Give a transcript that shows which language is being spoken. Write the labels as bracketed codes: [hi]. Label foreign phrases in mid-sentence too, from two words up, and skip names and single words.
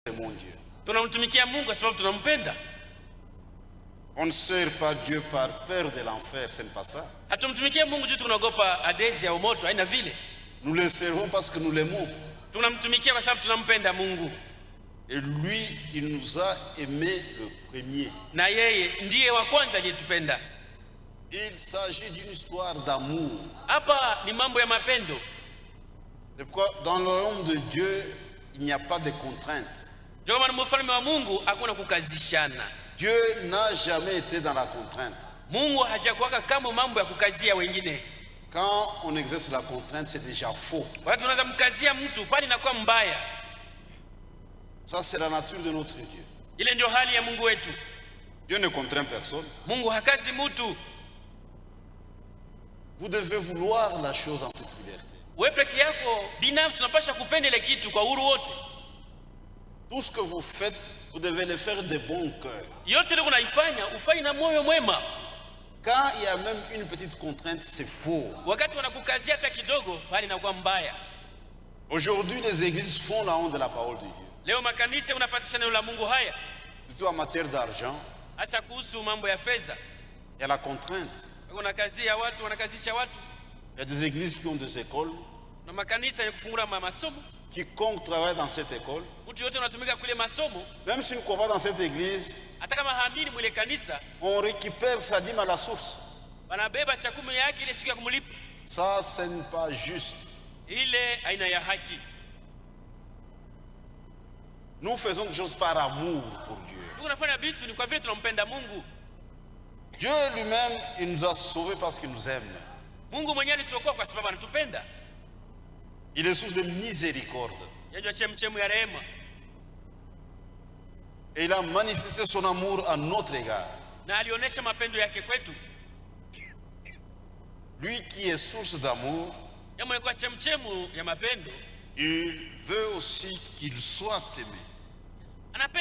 [fr] C'est mon Dieu. [sw] Tunamtumikia Mungu kwa sababu tunampenda. [fr] On ne sert pas Dieu par peur de l'enfer, ce n'est pas ça. [sw] Hatumtumikia Mungu juu tunaogopa adezi ya moto, haina vile. [fr] Nous le servons parce que nous l'aimons. [sw] Tunamtumikia kwa sababu tunampenda Mungu. [fr] Et lui, il nous a aimés le premier. [sw] Na yeye ndiye wa kwanza aliyetupenda. [fr] Il s'agit d'une histoire d'amour. [sw] Hapa ni mambo ya mapendo. [fr] C'est pourquoi dans le royaume de Dieu, il n'y a pas de contraintes. [sw] Ndio maana mfalme wa Mungu hakuna kukazishana. [fr] Dieu n'a jamais été dans la contrainte. [sw] Mungu hajakuwaka kama mambo ya kukazia wengine. [fr] Quand on exerce la contrainte, c'est déjà faux. [sw] Watu wanaanza mkazia mtu bali inakuwa mbaya. [fr] Ça, c'est la nature de notre Dieu. [sw] Ile ndio hali ya Mungu wetu. [fr] Dieu ne contraint personne. [sw] Mungu hakazi mtu. [fr] Vous devez vouloir la chose en toute liberté. [sw] Wewe peke yako binafsi unapaswa kupenda ile kitu kwa uhuru wote. [fr] Tout ce que vous faites, vous devez le faire de bon cœur. [sw] Yote ndio unaifanya ufanye na moyo mwema. [fr] Quand il y a même une petite contrainte, c'est faux. [sw] Wakati wanakukazia hata kidogo bali inakuwa mbaya. [fr] Aujourd'hui, les églises font la honte de la parole de Dieu. [sw] Leo makanisa unapatisha neno la Mungu haya. [fr] Surtout en matière d'argent. [sw] Hasa kuhusu mambo ya fedha. [fr] Il y a la contrainte. [sw] Kuna kazi ya watu, wanakazisha watu. [fr] Il y a des églises qui ont des écoles. [sw] Na makanisa ya kufungura masomo. [fr] Quiconque travaille dans cette école, [sw] mtu yote unatumika kule masomo, [fr] même si ne croit pas dans cette église, [sw] hata kama haamini mwile kanisa, [fr] on récupère sa dîme à la source. [sw] Wanabeba chakumi yake ile siku ya kumlipa. [fr] Ça, ce n'est pas juste. [sw] Ile aina ya haki. [fr] Nous faisons des choses par amour pour Dieu. [sw] Tunafanya vitu ni kwa vile tunampenda Mungu. [fr] Dieu lui-même, il nous a sauvés parce qu'il nous aime. [sw] Mungu mwenyewe alituokoa kwa sababu anatupenda. [fr] Il est source de miséricorde. Et il a manifesté son amour à notre égard. Lui qui est source d'amour, il veut aussi qu'il soit aimé.